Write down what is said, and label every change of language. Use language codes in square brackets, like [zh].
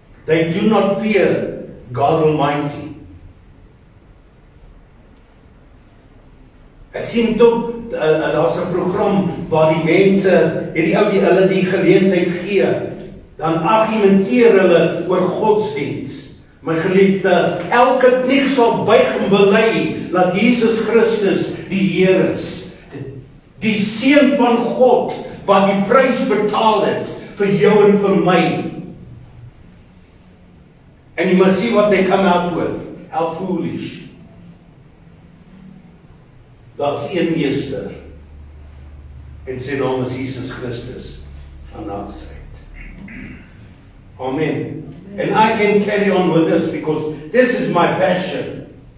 [en] They do not fear God Almighty. [af] Ek sien tot, daar's 'n program waar die mense, hulle die geleentheid gee, dan argumenteer hulle oor godsdiens. My geliefde, elke knie sal buig en bely dat Jesus Christus die Heer is. Die Seun van God, wat die prys betaal het vir jou en vir my. [en] And you must see what they come out with. How foolish. [af] Daar's een meester, en sy naam is Jesus Christus van Nazareth. Amen. [en] And I can carry on with this because this is my passion.